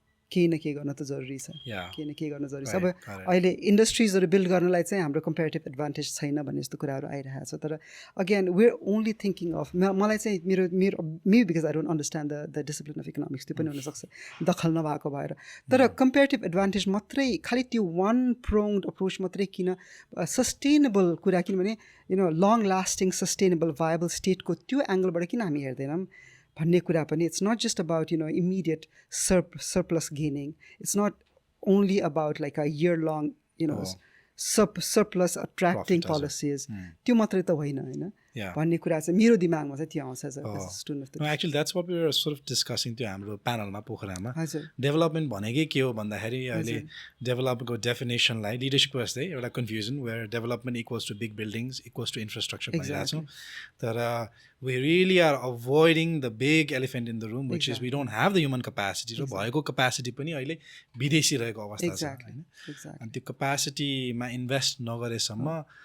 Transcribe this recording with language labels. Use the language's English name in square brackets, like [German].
[Nepali] केही न केही गर्न त जरुरी छ केही न केही गर्न जरुरी छ अब अहिले इन्डस्ट्रिजहरू बिल्ड गर्नलाई चाहिँ हाम्रो कम्पेरिटिभ एडभान्टेज छैन भन्ने जस्तो कुराहरू आइरहेको छ तर [English] again we are only thinking of [Nepali] मलाई चाहिँ मेरो [English] because I don't understand the discipline of economics [Nepali] त्यो पनि हुनसक्छ दखल नभएको भएर तर कम्पेरिटिभ एडभान्टेज मात्रै खालि त्यो वान प्रोङ्ड अप्रोच मात्रै किन सस्टेनेबल कुरा किनभने लङ लास्टिङ सस्टेनेबल भायबल स्टेटको त्यो एङ्गलबाट किन हामी हेर्दैनौँ भन्ने कुरा पनि [English] It's not just about immediate surplus gaining. It's not only about like a year-long, surplus attracting policies. [Nepali] त्यो मात्रै त होइन हैन भन्ने कुरा चाहिँ मेरो दिमागमा चाहिँ त्यो आउँछ [English] No, actually that's what we were sort of discussing [Nepali] त्यो हाम्रो प्यानलमा पोखरामा डेभलपमेन्ट भनेकै के हो भन्दाखेरि अहिले डेभलपमेन्टको डेफिनेसनलाई लिडरसिपको जस्तै एउटा confusion [English] where development equals to big buildings equals to infrastructure [Nepali] भनिरहेको छौँ तर [English] we really are avoiding the big elephant in the room which is we don't have the human capacity [Nepali] र भएको capacity पनि अहिले विदेशी रहेको अवस्था छ हैन अनि त्यो क्यापेसिटीमा इन्भेस्ट नगरेसम्म